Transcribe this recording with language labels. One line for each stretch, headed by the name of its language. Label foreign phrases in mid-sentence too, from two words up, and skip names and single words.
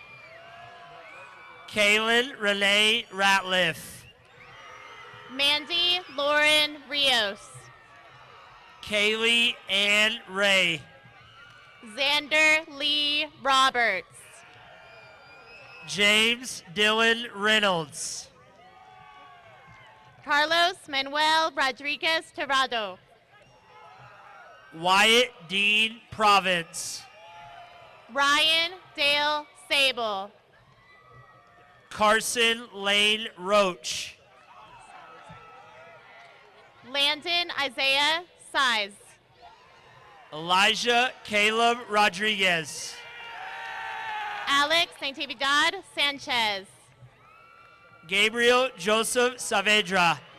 English: Kaylin Renee Ratliff. Mandy Lauren Rios. Kaylee Ann Ray. Xander Lee Roberts. James Dylan Reynolds. Carlos Manuel Rodriguez Tirado. Wyatt Dean Province. Ryan Dale Sable. Carson Lane Roach. Landon Isaiah Size. Elijah Caleb Rodriguez. Alex Natividad Sanchez. Gabriel Joseph Saavedra.